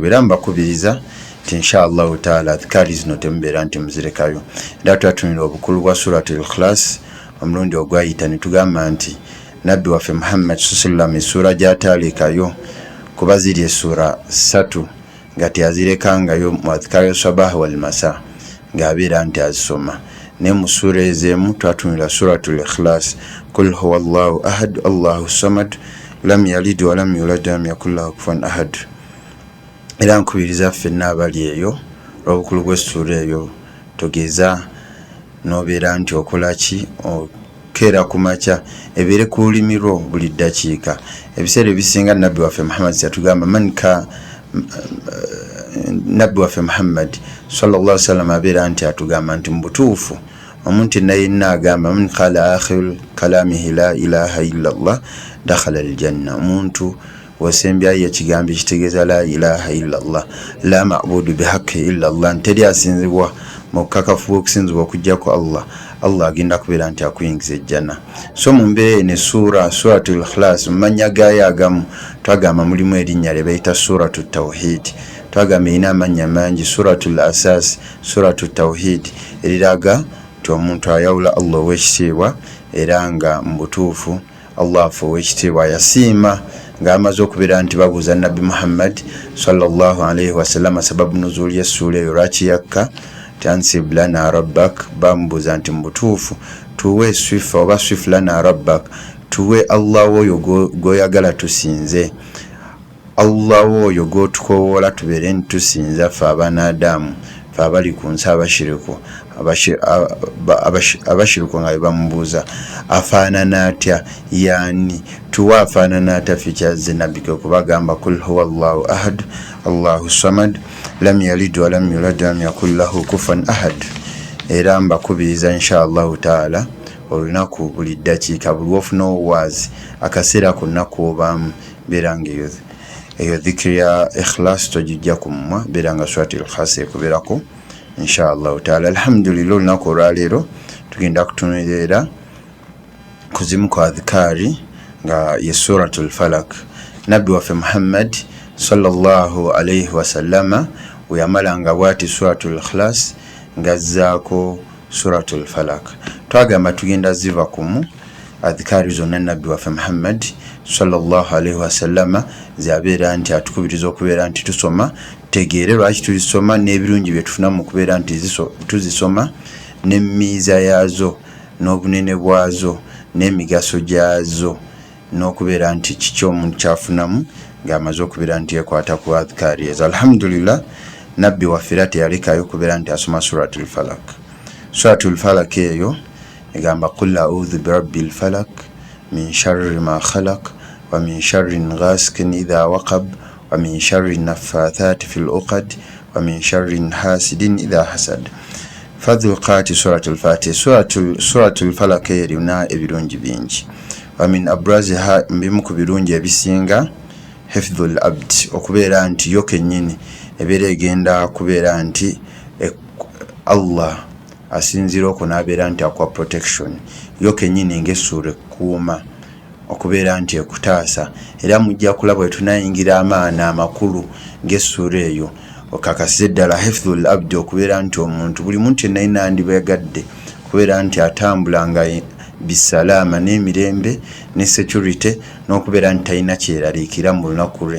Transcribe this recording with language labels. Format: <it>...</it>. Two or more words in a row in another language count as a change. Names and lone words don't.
<lg>Era mbakubiriza nti</lg> <ar>إن شاء الله تعالى</ar> <lg>adhikari zino temubeera nti muzirekayo. Era twatunira obukulu bwa suratul ikhlas omulundi ogwayita ne tugamba nti nabbi waffe Muhammad</lg> <ar>صلى الله عليه وسلم</ar> <lg>essura gy'ataalekayo, kuba ziri essura 3 nga teyazirekangayo mu adhikari</lg> <ar>صباحا والمساء,</ar> <lg>ng'abeera nti azisoma. Ne mu sura ez'emu twatunira suratul ikhlas,</lg> <ar>قل هو الله أحد الله الصمد لم يلد ولم يولد ولم يكن له كفوا أحد.</ar> <lg>Era nkubiriza ffenna abali eyo olw'obukulu bw'essura eyo togeza n'obeera nti okola ki, okeera ku makya, ebeere ku lulimi lwo buli ddakiika. Ebiseera ebisinga nabbi waffe Muhammad yatugamba nabbi waffe Muhammad</lg> <ar>صلى الله عليه وسلم</ar> <lg>abeera nti atugamba nti mu butuufu omuntu yenna agamba</lg> <ar>من قال آخر كلامه لا إله إلا الله دخل الجنة.</ar> <lg>Omuntu wasembyayo ekigambo ekitegeeza</lg> <ar>لا إله إلا الله، لا معبود بحق إلا الله,</ar> <lg>nteri asinzibwa mukakafu okusinzibwa okujjako Allah agenda kubeera nti akuyingiza ejjana. So mu mbeera ne suratul ikhlas mumanya gayo agamu twagamba mulimu erinnya lye bayita suratut tawhid, twagamba ina amanya mangi, suratul asas, suratul tawhid eriraga nti omuntu ayawula Allah ow'ekitiibwa era nga mu butuufu Allah afa ow'ekitiibwa yasiima ng'amaze okubeera nti babuuza Nabbi Muhammad</lg> <ar>صلى الله عليه وسلم سبب النزول</ar> <lg>y'essuula eyo lwaki yakka</lg> <ar>انسب لنا ربك,</ar> <lg>bamubuuza nti mu butuufu tuwe swifa oba</lg> <ar>صف لنا ربك,</ar> <lg>tuwe Allah oyo goyagala tusinze, Allah oyo gotukowoola tubeere nitusinza ffe abanadamu ffe abali ku nsi abashiriku nga bamubuuza afaanana atya yani tuwa afaanana atya fikyazze nabbike okubagamba</lg> <ar>قل هو الله أحد الله الصمد لم يلد ولم يولد ولم يكن له كفوا أحد.</ar> <lg>Era mbakubiriza</lg> <ar>إن شاء الله تعالى</ar> <lg>olunaku buli ddakiika buli ofuna obuwaazi akaseera konna k'obaamu beera nga eyo dhikri ya ikhlas tojijja ku mumwa beera nga suratul ikhlas ekubeerako</lg> <ar>إن شاء الله تعالى.</ar> <lg>Alhamdulillah olunaku olwaleero tugenda kutunuulira kuzimu kwa adhikari nga ye suratul falak. Nabbi waffe Muhammad</lg> <ar>صلى الله عليه وسلم</ar> <lg>weyamalanga bwati suratul ikhlas ngazzaako suratul falak. Twagamba tugenda ziva kumu adhikari zonna nabbi waffe Muhammad</lg> <ar>صلى الله عليه وسلم</ar> <lg>zabeera nti atukubiriza okubeera nti tusoma tegeere lwaki tuzisoma n'ebirungi bye tufuna mu kubeera nti tuzisoma n'emmiiza yaazo n'obunene bwazo n'emigaso gyazo n'okubeera nti kiki omuntu kyafunamu ng'amaze okubeera nti yekwata ku adhikari ezo. Alhamdulillah nabbi waffe era teyalekayo okubeera nti asoma suratul falak. Suratul falak eyo egamba</lg> <ar>قل أعوذ برب الفلق من شر ما خلق ومن شر غاسق إذا وقب ومن شر النفاثات في العقد ومن شر حاسد إذا حسد. فضائل سورة الفاتحة.</ar> <lg>Suratul falak erina ebirungi bingi.</lg> <ar>ومن أبرزها</ar> <lg>mbimu ku birungi ebisinga</lg> <ar>حفظ العبد,</ar> <lg>okubeera nti yo kennyini ebeera egenda kubeera nti Allah asinzira okunabeera nti akwa protection yo kennyini ng'essuura ekkuuma okubeera nti ekutaasa era mujja kulaba bwe tunayingira amaana amakulu ng'essuura eyo okakasiza ddala</lg> <ar>حفظ العبد</ar> <lg>okubeera nti omuntu buli muntu yenna yinandibeegadde okubeera nti atambula nga bisalaama n'emirembe ne security n'okubeera nti talina kyeraliikira mu lunaku lwe.</lg>